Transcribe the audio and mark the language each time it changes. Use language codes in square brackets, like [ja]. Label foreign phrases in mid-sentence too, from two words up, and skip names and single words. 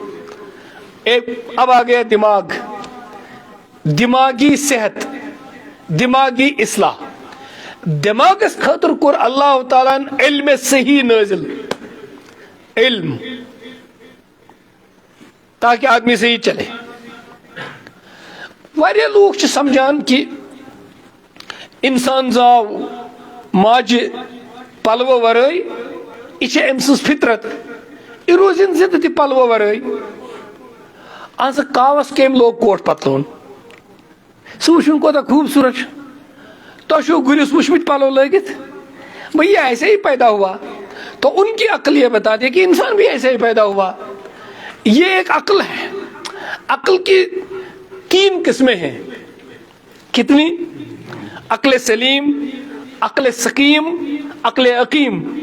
[ur] اب آ گیا دماغ، دماغی صحت، دماغی اصلاح. [ks] دماغس خاطر کور اللہ تعالیٰ علم صحیح نازل، علم [ur] تاکہ آدمی صحیح چلے. [ks] واریاہ لوگ چھ سمجھان کہ انسان زاو ماجہ پلو ورٲے، یہ چھ أمۍ سٕنٛز فطرت، یہ روزن زندہ تہ پلو ورٲے. آج کاوس کم لوگ کوٹ پتلون، سہ وچھن کوتاہ خوبصورت. تو چھو گرس وچھمت پلو لگت، [ur] بھئی یہ ایسے ہی پیدا ہوا. تو ان کی عقل یہ بتاتی ہے کہ انسان بھی ایسے ہی پیدا ہوا. یہ ایک عقل ہے. عقل کی 3 قسمیں ہیں. کتنی؟ عقل سلیم، عقل سقیم، عقل عقیم.